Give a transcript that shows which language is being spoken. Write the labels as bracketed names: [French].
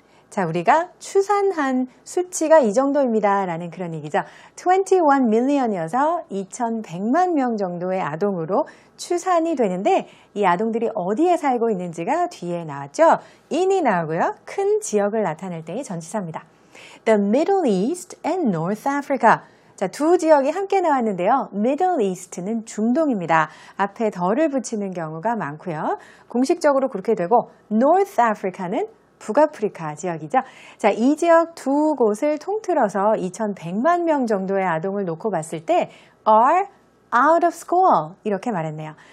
[Korean] 자, 우리가 추산한 수치가 이 정도입니다 라는 그런 얘기죠. [English] 21 million [Korean] 이어서 2100만 명 정도의 아동으로 추산이 되는데 이 아동들이 어디에 살고 있는지가 뒤에 나왔죠. in이 나오고요. 큰 지역을 나타낼 때의 전치사입니다. [English] The Middle East and North Africa. [Korean] 자, 두 지역이 함께 나왔는데요. Middle East는 중동입니다. 앞에 더를 붙이는 경우가 많고요. 공식적으로 그렇게 되고 North Africa는 북아프리카 지역이죠. 자, 이 지역 두 곳을 통틀어서 2100만 명 정도의 아동을 놓고 봤을 때 [English] are out of school [Korean] 이렇게 말했네요.